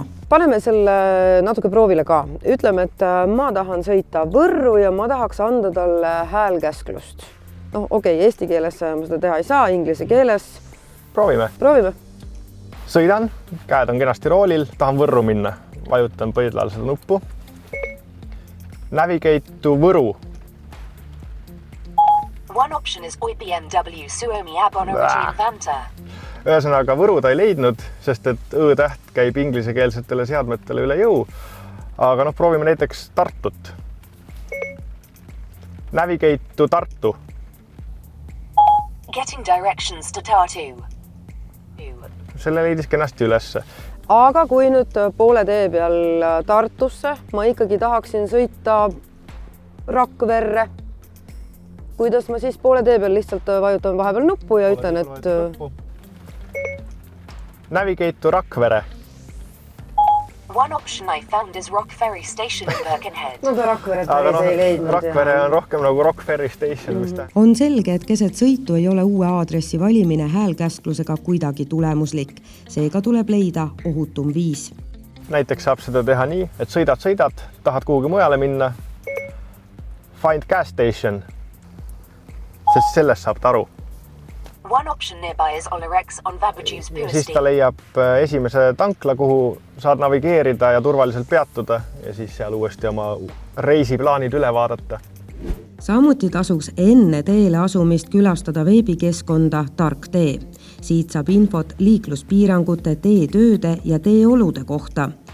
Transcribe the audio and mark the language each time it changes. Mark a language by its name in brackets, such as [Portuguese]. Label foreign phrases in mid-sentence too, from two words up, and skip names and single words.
[Estonian] Paneme selle natuke proovile ka. Ütleme, et ma tahan sõita Võrru ja ma tahaks anda talle häälkäsklust. Eesti keeles ma seda teha ei saa, inglise keeles. Proovime. Sõidan, käed on kenasti roolil, tahan Võrru minna. Vajutan põidlal seda nuppu. [English] Navigate to Võru. One option is BMW Suomi app on origin Vanta. [Estonian] Ühesõnaga Võru ta ei leidnud, sest et õ-täht käib inglisekeelsetele seadmetele üle jõu. Aga proovime näiteks Tartut. [English] Navigate to Tartu. Getting directions to Tartu. [Estonian] Selle leidis kenasti ülesse. Aga kui nüüd poole tee peal Tartusse, ma ikkagi tahaksin sõita Rakverre. Kuidas ma siis poole tee peal lihtsalt vajutan vahepeal nuppu ja ütlen, et... [English] Navigate to Rakvere. One option I found is Rock Ferry Station in Birkenhead. [Estonian] Ta Rakveret ei leidnud. Rakvere on rohkem nagu Rock Ferry Station. On selge, et keset sõitu ei ole uue aadressi valimine häälkäsklusega kuidagi tulemuslik. Seega tuleb leida ohutum viis. Näiteks saab seda teha nii, et sõidad, tahad kuhugi mujale minna. [English] Find gas station. [Estonian] Sest sellest saab ta aru. [English] One option nearby is Olerex on Vabajuice Pure [Estonian] Siis ta leiab esimese tankla, kuhu saad navigeerida ja turvaliselt peatuda ja siis seal uuesti oma reisiplaanid üle vaadata. Samuti tasuks enne teele asumist külastada veebikeskkonda Tark tee. Siit saab infot liikluspiirangute, teetööde ja teeolude kohta.